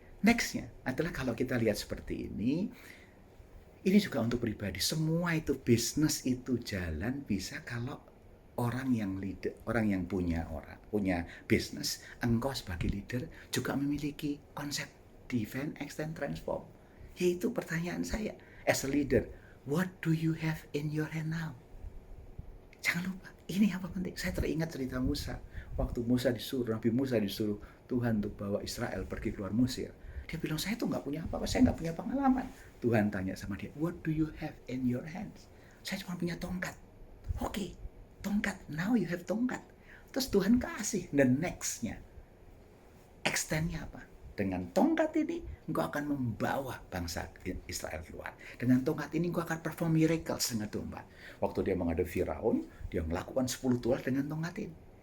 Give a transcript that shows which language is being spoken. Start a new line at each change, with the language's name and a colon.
Indonesian: Nextnya adalah kalau kita lihat seperti ini juga untuk pribadi. Semua itu bisnis itu jalan bisa kalau orang yang leader, orang yang punya bisnis, engkau sebagai leader juga memiliki konsep defend, extend, transform. Yaitu pertanyaan saya,
English: as a leader, what do you have in your hand now?
Indonesian: Jangan lupa, ini apa penting. Saya teringat cerita Musa. Waktu Nabi Musa disuruh Tuhan untuk bawa Israel pergi keluar Mesir. Dia bilang, saya tuh nggak punya apa-apa, saya nggak punya pengalaman. Tuhan tanya sama dia,
English: what do you have in your hands?
Indonesian: Saya cuma punya tongkat. Oke, tongkat.
English: Now you have
Indonesian: tongkat. Terus Tuhan kasih the next-nya. Extend-nya apa? Dengan tongkat ini, engkau akan membawa bangsa Israel keluar. Dengan tongkat ini, engkau akan
English: perform miracles
Indonesian: dengan domba. Waktu dia menghadapi Firaun, dia melakukan 10 tulah dengan tongkat ini.